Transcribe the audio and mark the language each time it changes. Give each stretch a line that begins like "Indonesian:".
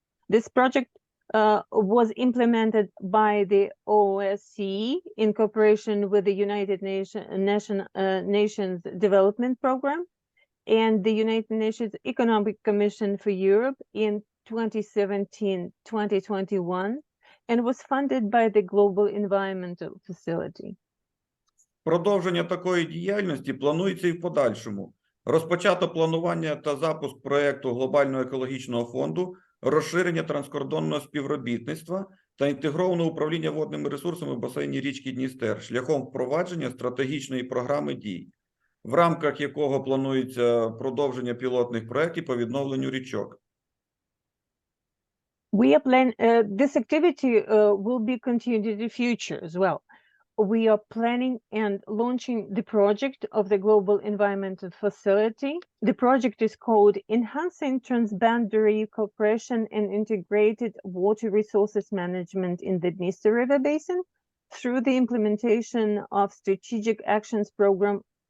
English: This project was implemented by the OSCE in cooperation with the United Nations Development Program and the United Nations Economic Commission for Europe in 2017-2021 and was funded by the Global Environmental Facility.
Ukrainian: Продовження такої діяльності планується і в подальшому. Розпочато планування та запуск проєкту Глобального екологічного фонду, розширення транскордонного співробітництва та інтегрованого управління водними ресурсами в басейні річки Дністер шляхом впровадження стратегічної програми дій, в рамках якого планується продовження пілотних проєктів по відновленню річок.
English: This activity will be continued in the future as well. We are planning and launching the project of the Global Environmental Facility. The project is called Enhancing Transboundary Cooperation and Integrated Water Resources Management in the Dniester River Basin through the implementation of Strategic Actions Program.